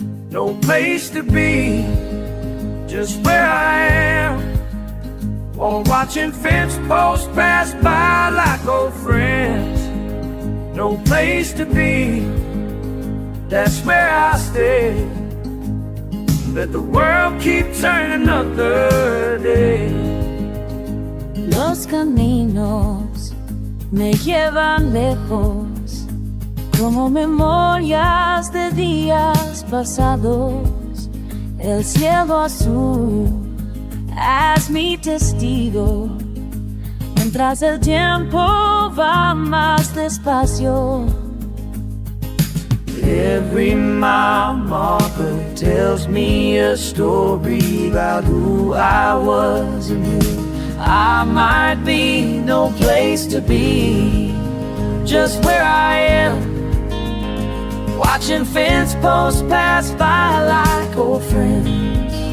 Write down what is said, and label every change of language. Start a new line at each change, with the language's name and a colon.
English: No place to be, just where I am, while watching fence posts pass by like old friends. No place to be, that's where I stay. Let the world keep turning another day.
Spanish: Los caminos me llevan lejos, como memorias de días pasados. El cielo azul es mi testigo, mientras el tiempo va más despacio.
English: Every mile marker tells me a story about who I was and who I might be. No place to be, just where I am, watching fence posts pass by like old friends.